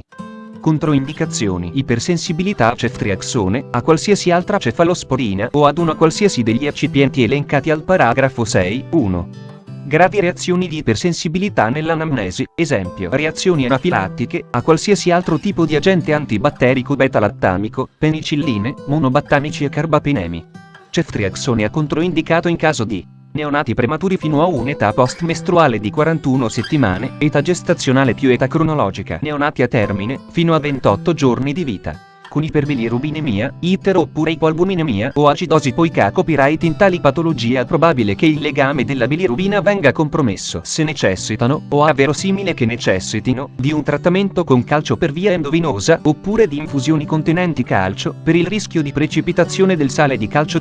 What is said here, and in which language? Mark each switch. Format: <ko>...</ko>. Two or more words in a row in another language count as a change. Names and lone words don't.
<it>Controindicazioni: ipersensibilità a ceftriaxone, a qualsiasi altra cefalosporina o ad una qualsiasi degli eccipienti elencati al paragrafo 6, 1. Gravi reazioni di ipersensibilità nell'anamnesi, esempio reazioni anafilattiche a qualsiasi altro tipo di agente antibatterico beta-lattamico, penicilline, monobattamici e carbapinemi. Ceftriaxone è controindicato in caso di neonati prematuri fino a un'età post-mestruale di 41 settimane, età gestazionale più età cronologica, neonati a termine, fino a 28 giorni di vita, con iperbilirubinemia, iter oppure ipoalbuminemia o acidosi. Poiché a copyright in tali patologie è probabile che il legame della bilirubina venga compromesso se necessitano, o è verosimile che necessitino, di un trattamento con calcio per via endovenosa, oppure di infusioni contenenti calcio, per il rischio di precipitazione del sale di calcio.</it>